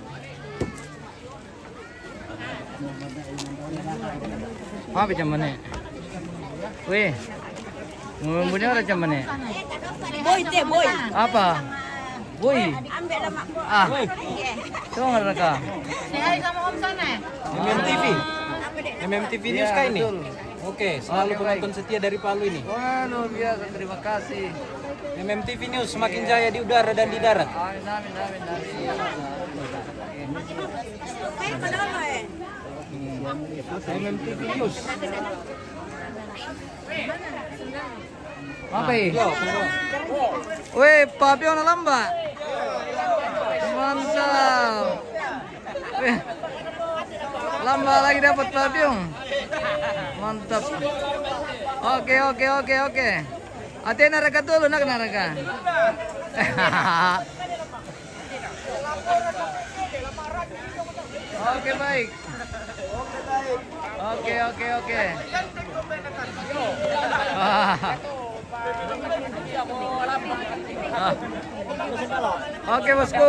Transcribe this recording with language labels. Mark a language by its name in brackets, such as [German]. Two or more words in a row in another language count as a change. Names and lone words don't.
[Indonesian] Apa macam mana? Weh, ngomongnya orang macam mana? Boy te boy. Apa? Boy. Ambil lah mak. Ah, tahu nggak mereka? Say sama Om sana. MMTV. MMTV News kah ini? Betul. Oke, selalu Oke, penonton setia dari Palu ini. Wah, luar biasa. Terima kasih. MMTV News semakin jaya di udara dan di darat. Amin. MMTV News. Apa ini? Weh, Papio na lamba. Mantap. Weh, lamba lagi dapat Papio. Mantap. Oke. Ate naraga dulu, nak naraga. Oke, baik. Oke. Oke, bosku.